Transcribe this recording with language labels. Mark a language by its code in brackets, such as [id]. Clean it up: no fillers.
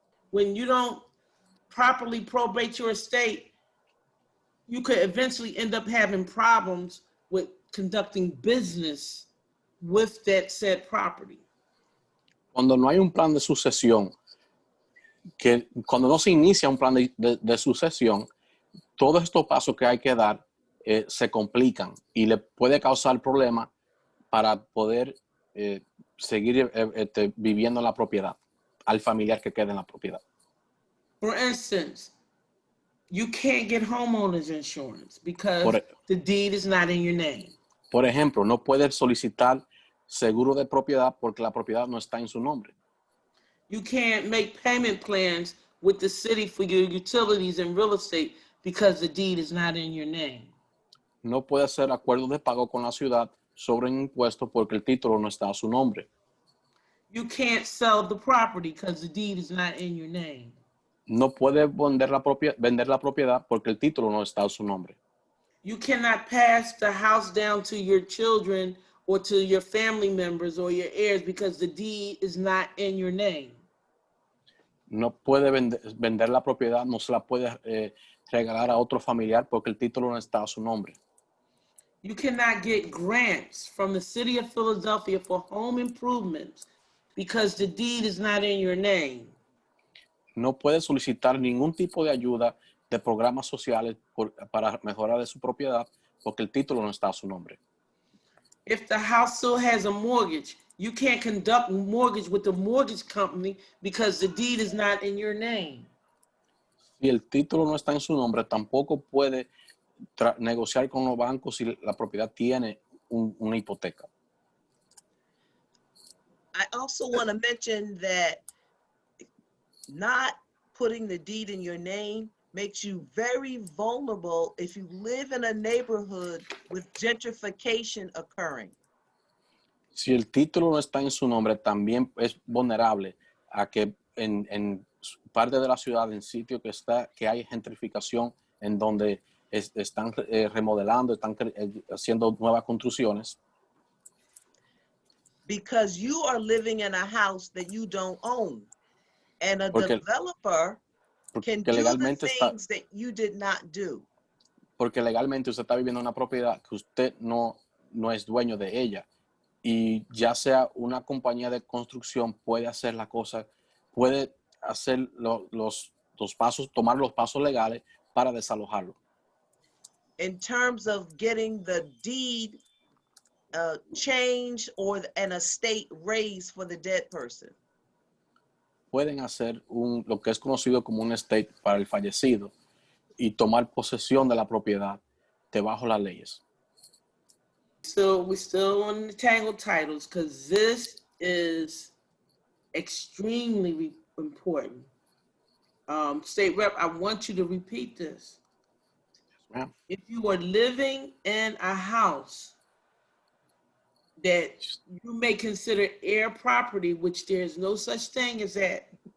[en] When you don't properly probate your estate, you could eventually end up having problems with conducting business with that said property. [es] Cuando no hay un plan de sucesión, cuando no se inicia un plan de sucesión, todos estos pasos que hay que dar se complican y le puede causar problemas para poder seguir viviendo en la propiedad, al familiar que quede en la propiedad. [en] For instance, you can't get homeowners insurance because the deed is not in your name. [es] Por ejemplo, no puede solicitar seguro de propiedad porque la propiedad no está en su nombre. [en] You can't make payment plans with the city for your utilities and real estate because the deed is not in your name. [es] No puede hacer acuerdos de pago con la ciudad sobre un impuesto porque el título no está a su nombre. [en] You can't sell the property because the deed is not in your name. [es] No puede vender la propiedad porque el título no está a su nombre. [en] You cannot pass the house down to your children or to your family members or your heirs because the deed is not in your name. [es] No puede vender la propiedad, no se la puede regalar a otro familiar porque el título no está a su nombre. [en] You cannot get grants from the city of Philadelphia for home improvements because the deed is not in your name. [es] No puede solicitar ningún tipo de ayuda de programas sociales para mejorar de su propiedad porque el título no está a su nombre. [en] If the house still has a mortgage, you can't conduct mortgage with the mortgage company because the deed is not in your name. [es] Si el título no está en su nombre, tampoco puede negociar con los bancos si la propiedad tiene una hipoteca. [en] I also want to mention that not putting the deed in your name makes you very vulnerable if you live in a neighborhood with gentrification occurring. [es] Si el título no está en su nombre, también es vulnerable a que en parte de la ciudad, en sitios que hay gentrificación, en donde están remodelando, están haciendo nuevas construcciones. [en] Because you are living in a house that you don't own. And a developer can do the things that you did not do. [es] Porque legalmente usted está viviendo en una propiedad que usted no es dueño de ella. Y ya sea una compañía de construcción puede hacer la cosa, puede hacer los pasos, tomar los pasos legales para desalojarlo. [en] In terms of getting the deed changed or an estate raised for the dead person. [es] Pueden hacer lo que es conocido como un estate para el fallecido y tomar posesión de la propiedad debajo las leyes. [en] So we're still on the tangled titles because this is extremely important. State Rep, I want you to repeat this. Yes, if you are living in a house that you may consider heir property, which there's no such thing as that.